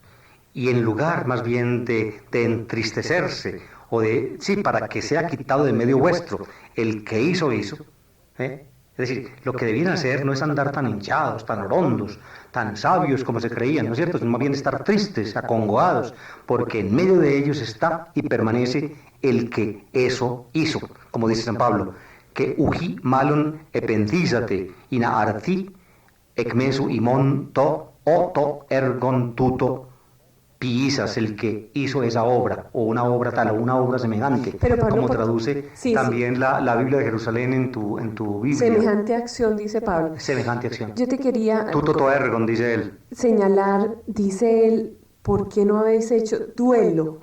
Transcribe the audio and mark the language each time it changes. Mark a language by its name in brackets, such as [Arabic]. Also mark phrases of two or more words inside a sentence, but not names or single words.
[Spanish] Y en lugar más bien de entristecerse, o de, sí, para que sea quitado de medio vuestro, el que hizo. Es decir, lo que debían hacer no es andar tan hinchados, tan orondos, tan sabios como se creían, ¿no es cierto? Sino más bien estar tristes, acongoados, porque en medio de ellos está y permanece el que eso hizo, como dice San Pablo, que [Greek] οὐχὶ μᾶλλον ἐπενθήσατε ἵνα ἀρθῇ ἐκ μέσου ὑμῶν ὁ τὸ ἔργον τοῦτο πράξας, [Spanish] el que hizo esa obra, o una obra tal, o una obra semejante, Pero Pablo, como traduce también sí. La Biblia de Jerusalén en tu Biblia. Semejante acción, dice Pablo. Semejante acción. Yo te quería [Greek] τοῦτο ἔργον, [Spanish] dice él. Señalar, dice él, ¿por qué no habéis hecho duelo?